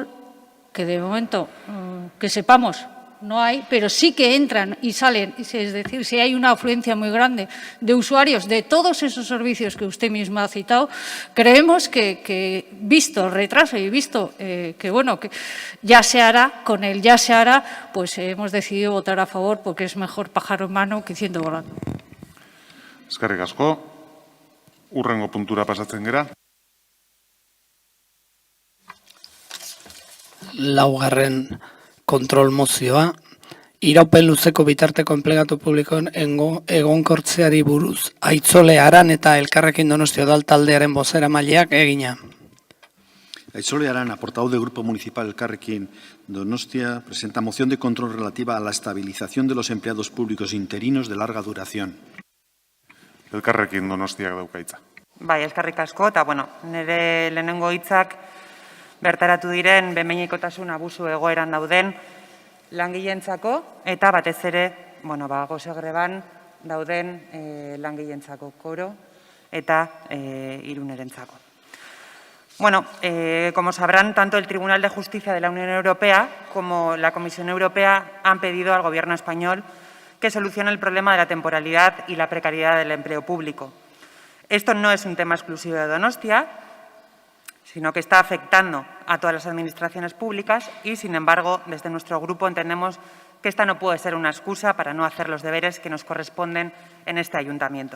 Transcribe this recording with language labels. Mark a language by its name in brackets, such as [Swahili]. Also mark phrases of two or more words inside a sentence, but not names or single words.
[Spanish] que de momento, que sepamos, no hay, pero sí que entran y salen, es decir, si hay una afluencia muy grande de usuarios de todos esos servicios que usted misma ha citado, creemos que visto el retraso y visto que bueno, que ya se hará, con el ya se hará, pues hemos decidido votar a favor porque es mejor pájaro en mano que ciento volando. [Basque] Eskerrik asko, hurrengo puntura pasatzen gera. Laugarren kontrol mozioa, iraupen luzeko bitarteko enplegatu publikoen egonkortzeari buruz, Aitzole Aran eta Elkarrekin Donostia Udal taldearen bozeramaileak egina. [Spanish] Aitzole Aran, portavoz del Grupo Municipal Elkarrekin Donostia, presenta moción de control relativa a la estabilización de los empleados públicos interinos de larga duración. [Basque] Elkarrekin Donostiak dauka hitza. Bai, eskerrik asko, eta bueno, nire lehenengo hitzak bertaratu diren behin-behinekotasun abusu egoeran dauden langileentzako eta batez ere, gose greban dauden langileentzako koro eta Irunerentzako. [Spanish] Como sabrán, tanto el Tribunal de Justicia de la Unión Europea como la Comisión Europea han pedido al Gobierno español que solucione el problema de la temporalidad y la precariedad del empleo público. Esto no es un tema exclusivo de Donostia, sino que está afectando a todas las administraciones públicas y, sin embargo, desde nuestro grupo entendemos que esta no puede ser una excusa para no hacer los deberes que nos corresponden en este ayuntamiento.